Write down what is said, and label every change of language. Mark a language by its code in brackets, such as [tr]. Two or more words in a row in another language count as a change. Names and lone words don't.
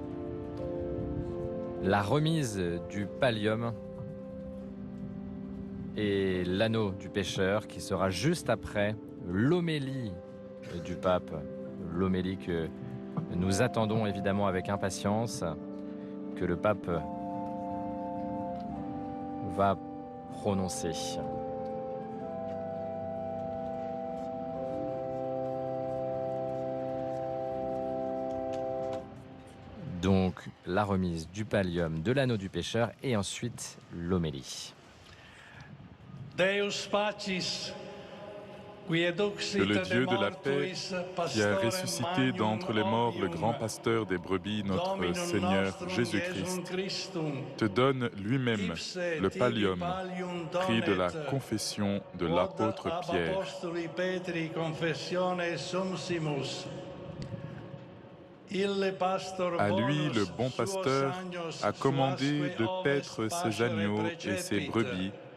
[fr] la remise du pallium et l'anneau du pécheur qui sera juste après l'homélie du pape, l'homélie que nous attendons évidemment avec impatience, que le pape va prononcer. Donc la remise du pallium, de l'anneau du pécheur et ensuite l'homélie. [la] Deus Pacis, [fr] Que le Dieu de la paix, qui a ressuscité d'entre les morts le grand pasteur des brebis, notre Seigneur Jésus-Christ, te donne lui-même le pallium, pris de la confession de l'apôtre Pierre. À lui, le bon pasteur, a commandé de paître ses agneaux et ses brebis.